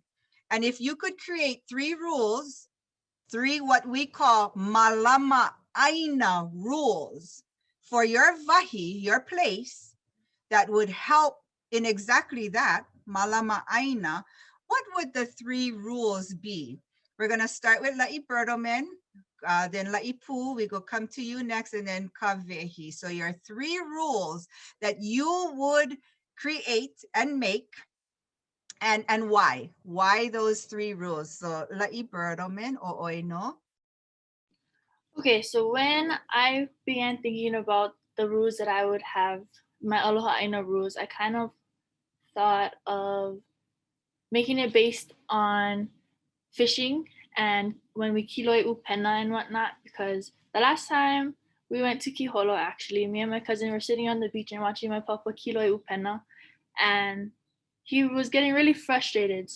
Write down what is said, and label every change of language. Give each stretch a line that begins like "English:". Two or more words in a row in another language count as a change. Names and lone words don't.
English: And if you could create 3 rules, 3 what we call
Hawaiian: malama ʻāina
English: rules for your wahi, your place, that would help in exactly that,
Hawaiian: malama ʻāina,
English: what would the 3 rules be? We're gonna start with La'i Bertelman, then La'ipu, we go come to you next, and then Kawehi. So your 3 rules that you would create and make, and why? Why those 3 rules? So La'i Bertelman, ʻōʻoino. Okay, so when I began thinking about the rules that I would have my
Hawaiian: Aloha Aina
English: rules, I kind of thought of making it based on fishing and when we
Hawaiian: kiloi upena
English: and whatnot, because the last time we went to Kiholo, actually, me and my cousin were sitting on the beach and watching my papa
Hawaiian: kiloi upena,
English: and he was getting really frustrated.